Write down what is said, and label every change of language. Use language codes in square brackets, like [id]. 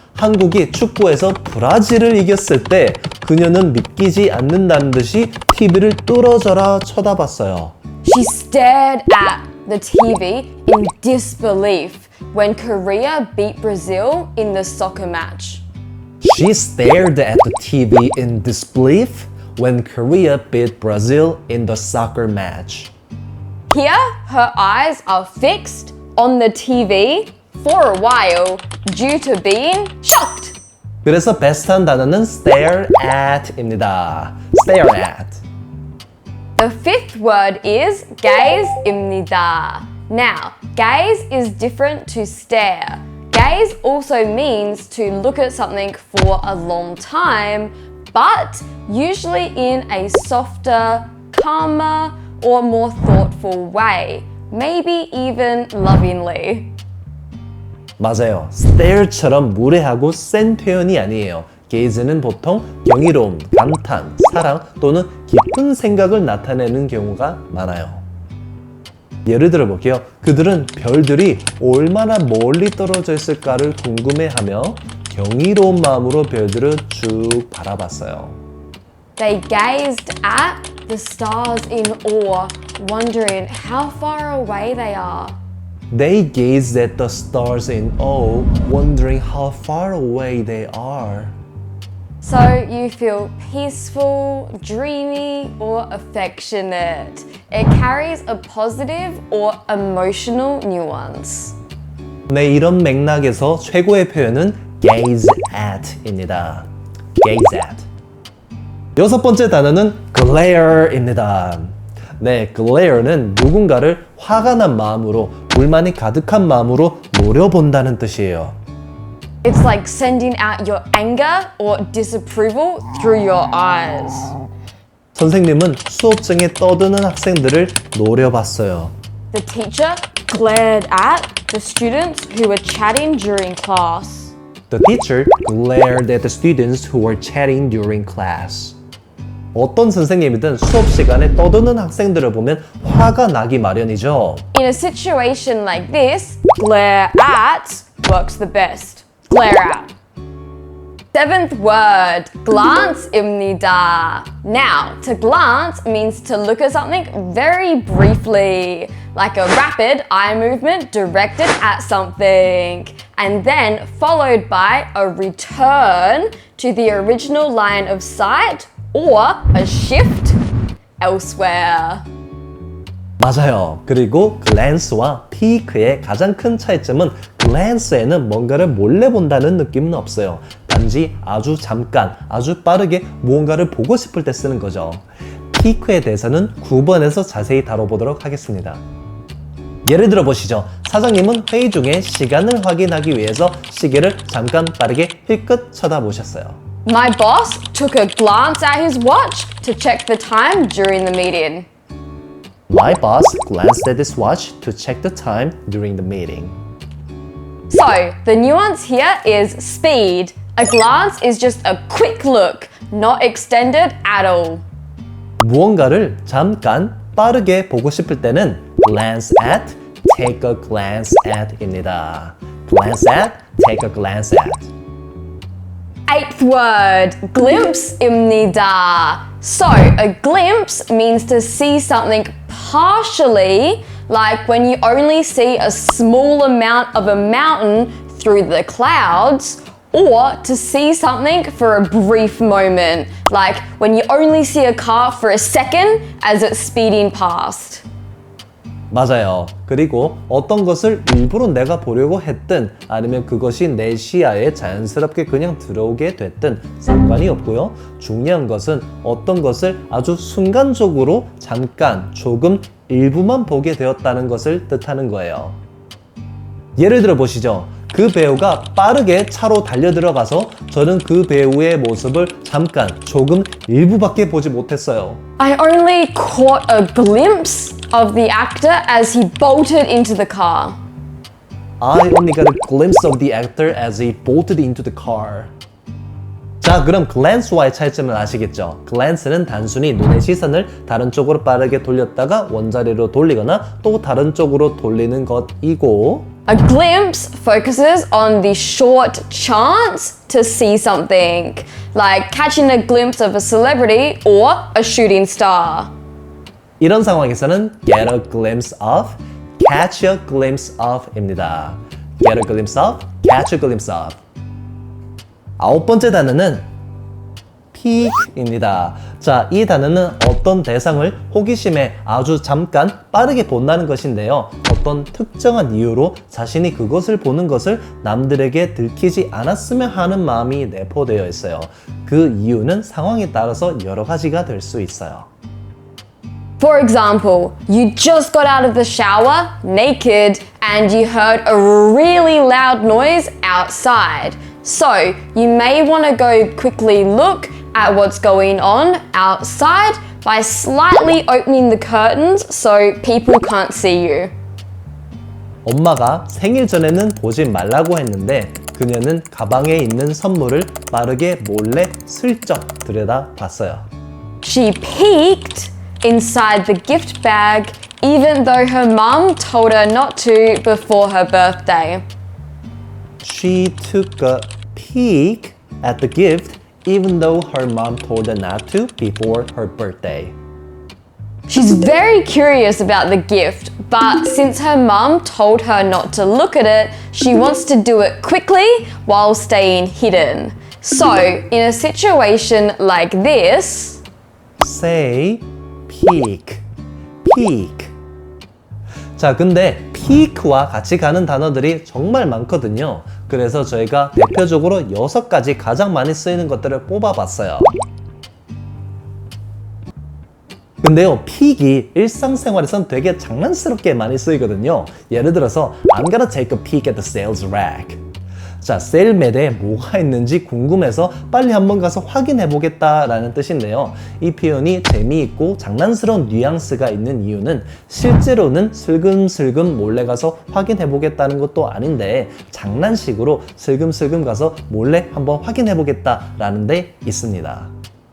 [ko] 한국이 축구에서 브라질을 이겼을 때 그녀는 믿기지 않는다는 듯이 TV를 뚫어져라 쳐다봤어요. [en] She stared at the TV in disbelief when Korea beat Brazil in the soccer match. She stared at the TV in disbelief when Korea beat Brazil in the soccer match. Here, her eyes are fixed on the TV for a while due to being shocked. [ko] 그래서 베스트한 단어는 stare at입니다. [en] stare at. The fifth word is gaze [ko] 입니다. [en] Now, gaze is different to stare. Gaze also means to look at something for a long time, but usually in a softer, calmer, or more thoughtful way, maybe even lovingly. [ko] 맞아요. stare처럼 무례하고 센 표현이 아니에요. gaze는 보통 경이로움, 감탄, 사랑 또는 깊은 생각을 나타내는 경우가 많아요. 예를 들어 볼게요. 그들은 별들이 얼마나 멀리 떨어져 있을까를 궁금해하며 경이로운 마음으로 별들을 쭉 바라봤어요. [en] They gazed at the stars in awe, wondering how far away they are. They gazed at the stars in awe, wondering how far away they are. So you feel peaceful, dreamy, or affectionate. It carries a positive or emotional nuance. [ko] 네, 이런 맥락에서 최고의 표현은 gaze at입니다. [en] gaze at. [ko] 여섯 번째 단어는 glare입니다. 네, glare는 누군가를 화가 난 마음으로, 불만이 가득한 마음으로 노려본다는 뜻이에요. [en] It's like sending out your anger or disapproval through your eyes. [ko] 선생님은 수업장에 떠드는 학생들을 노려봤어요. [en] The teacher glared at the students who were chatting during class. The teacher glared at the students who were chatting during class. [ko] 어떤 선생님이든 수업 시간에 떠드는 학생들을 보면 화가 나기 마련이죠. [en] In a situation like this, glare at works the best. Glare at. Seventh word, glance [ko] 입니다. [en] Now, to glance means to look at something very briefly, like a rapid eye movement directed at something, and then followed by a return to the original line of sight or a shift elsewhere. [ko] 맞아요. 그리고 glance와 peek의 가장 큰 차이점은 glance에는 뭔가를 몰래 본다는 느낌은 없어요. 단지 아주 잠깐, 아주 빠르게 무언가를 보고 싶을 때 쓰는 거죠. peek에 대해서는 9번에서 자세히 다뤄보도록 하겠습니다. 예를 들어 보시죠. 사장님은 회의 중에 시간을 확인하기 위해서 시계를 잠깐 빠르게 힐끗 쳐다보셨어요. [en] My boss took a glance at his watch to check the time during the meeting. My boss glanced at his watch to check the time during the meeting. So, the nuance here is speed. A glance is just a quick look, not extended at all. [ko] 무언가를 잠깐 빠르게 보고 싶을 때는 glance at, take a glance at입니다. [en] glance at, take a glance at. Eighth word, glimpse [ko] 입니다. [en] So, a glimpse means to see something partially, like when you only see a small amount of a mountain through the clouds, or to see something for a brief moment, like when you only see a car for a second as it's speeding past. [ko] 맞아요. 그리고 어떤 것을 일부러 내가 보려고 했든 아니면 그것이 내 시야에 자연스럽게 그냥 들어오게 됐든 상관이 없고요. 중요한 것은 어떤 것을 아주 순간적으로 잠깐 조금 일부만 보게 되었다는 것을 뜻하는 거예요. 예를 들어 보시죠. 그 배우가 빠르게 차로 달려들어가서 저는 그 배우의 모습을 잠깐 조금 일부밖에 보지 못했어요. [en] I only caught a glimpse of the actor as he bolted into the car. I only got a glimpse of the actor as he bolted into the car. [ko] 자, 자, 그럼 glance와의 차이점을 아시겠죠? glance는 단순히 눈의 시선을 다른 쪽으로 빠르게 돌렸다가 원자리로 돌리거나 또 다른 쪽으로 돌리는 것이고, [en] A glimpse focuses on the short chance to see something, like catching a glimpse of a celebrity or a shooting star. [ko] 이런 상황에서는 get a glimpse of, catch a glimpse of입니다. [en] get a glimpse of, catch a glimpse of. [ko] 아홉 번째 단어는 peek입니다. 자, 이 단어는 어떤 대상을 호기심에 아주 잠깐 빠르게 본다는 것인데요. 어떤 특정한 이유로 자신이 그것을 보는 것을 남들에게 들키지 않았으면 하는 마음이 내포되어 있어요. 그 이유는 상황에 따라서 여러 가지가 될 수 있어요. [en] For example, you just got out of the shower, naked, and you heard a really loud noise outside. So, you may want to go quickly look at what's going on outside by slightly opening the curtains so people can't see you. [ko] 엄마가 생일 전에는 보지 말라고 했는데 그녀는 가방에 있는 선물을 빠르게 몰래 슬쩍 들여다봤어요. [en] She peeked inside the gift bag even though her mum told her not to before her birthday. She took a peek at the gift even though her mom told her not to before her birthday. She's very curious about the gift, but since her mum told her not to look at it, she wants to do it quickly while staying hidden. So, in a situation like this, Say peek, peek. [ko] 자, 근데 peek와 같이 가는 단어들이 정말 많거든요. 그래서 저희가 대표적으로 6가지 가장 많이 쓰이는 것들을 뽑아봤어요. 근데요, peek이 일상생활에선 되게 장난스럽게 많이 쓰이거든요. 예를 들어서 [en] I'm gonna take a peek at the sales rack. [ko] 자, 세일매대에 뭐가 있는지 궁금해서 빨리 한번 가서 확인해 보겠다라는 뜻인데요. 이 표현이 재미있고 장난스러운 뉘앙스가 있는 이유는 실제로는 슬금슬금 몰래 가서 확인해 보겠다는 것도 아닌데 장난식으로 슬금슬금 가서 몰래 한번 확인해 보겠다라는 데 있습니다.